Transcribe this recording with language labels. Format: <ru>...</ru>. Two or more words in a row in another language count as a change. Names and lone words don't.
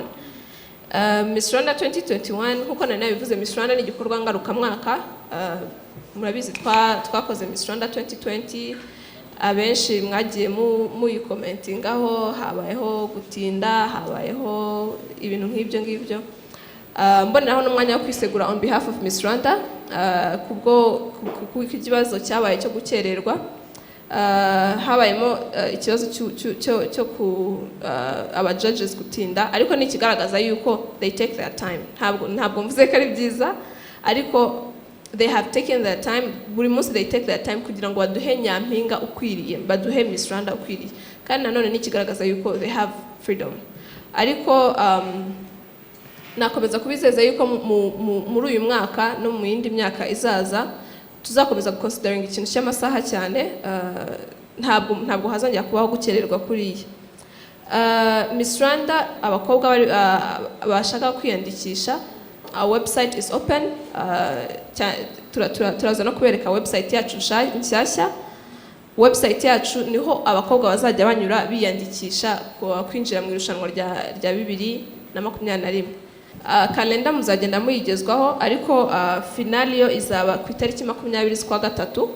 <rw>Miss Rwanda 2021 nkuko nari nabivuze, Miss Rwanda ni igikorwa ngarukamwaka. Murabizi twakoze Miss Rwanda 2020, abenshi mwagiye muyikomentingaho, habayeho gutinda, habayeho ibintu nk'ibyo ngibyo. Mboneraho n'umwanya wo kwisegura</rw> <en>on behalf of Miss Rwanda</en> <rw>kubwo ikibazo cyabaye cyo gukererwa. Habayemo ikibazo cyo aba judges gutinda, ariko ni ikigaragaza yuko</rw> <en>they take their time.</en> <rw>Ntabwo mvuze ko ari byiza, ariko</rw> <en>they have taken their time.</en> <rw>Buri munsi</rw> <en>they take their time</en> <rw>kugira ngo baduhe nyampinga ukwiriye, baduhe Miss Rwanda ukwiriye, kandi nanone ni ikigaragaza yuko</rw> <en>they have freedom.</en> <rw>Ariko nakomeza kubizeza yuko muri uyu mwaka no mu yindi myaka izaza tuzakomeza considering ikintu cy'amasaha cyane. Ntabwo hazongera kubaho gukererwa kuriya. Miss Rwanda abakobwa bashaka kwiyandikisha,</rw> <en>our website is open.</en> <rw>Turaza no kubereka website yacu nshyashya. Website yacu niho abakobwa bazajya banyura biyandikisha kwinjira mu irushanwa rya 2021. Kalenda muzagenda muyigezwaho, ariko finali yo izaba ku itariki 20 z'ukwa gatatu.</rw>